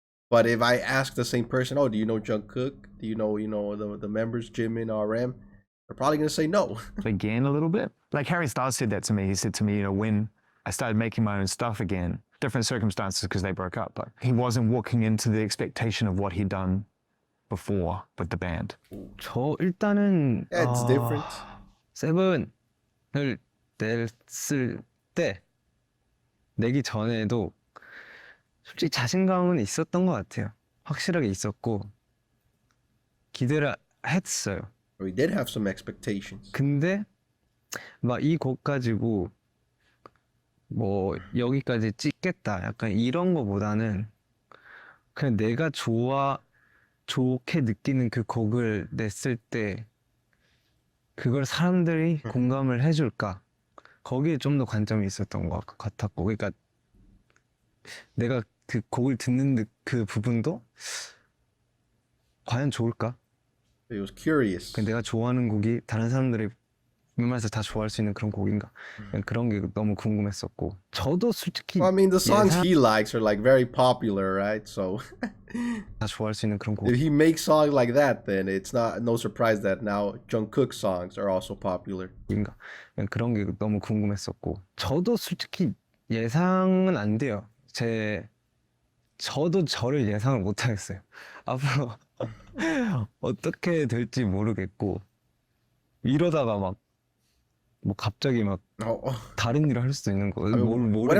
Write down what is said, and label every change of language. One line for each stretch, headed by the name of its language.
English: But if I ask the same person, "Oh, do you know Jung Kook? Do you know the members Jimin, RM?" They're probably gonna say no. Again, a little bit. Like Harry Styles said that to me. He said to me, you know, when I started making my own stuff again, different circumstances because they broke up, but he wasn't walking into the expectation of what he'd done before with the band.
Korean: 저 일단은
English: Yeah, it's different.
Korean: 세븐을 냈을 때 내기 전에도 솔직히 자신감은 있었던 것 같아요. 확실하게 있었고 기대를 했어요.
English: We did have some expectations.
Korean: 근데 막 이 곡 가지고 뭐 여기까지 찍겠다 약간 이런 거보다는 그냥 내가 좋게 느끼는 그 곡을 냈을 때 그걸 사람들이 공감을 해줄까 거기에 좀 더 관점이 있었던 것 같았고 그러니까 내가 그 곡을 듣는 그 부분도 과연 좋을까?
English: It was curious.
Korean: 내가 좋아하는 곡이 다른 사람들이 웬만해서 다 좋아할 수 있는 그런 곡인가? 그런 게 너무 궁금했었고 저도 솔직히
English: Well, I mean, the songs he likes are like very popular, right? So
Korean: 다 좋아할 수 있는 그런 곡
English: if he makes songs like that, then it's no surprise that now Jungkook songs are also popular.
Korean: 인가 그런 게 너무 궁금했었고 저도 솔직히 예상은 안 돼요. 저도 저를 예상을 못 하겠어요. 앞으로 어떻게 될지 모르겠고 이러다가 막 뭐 갑자기 막 다른 일을 할 수도 있는 거 모르겠어요.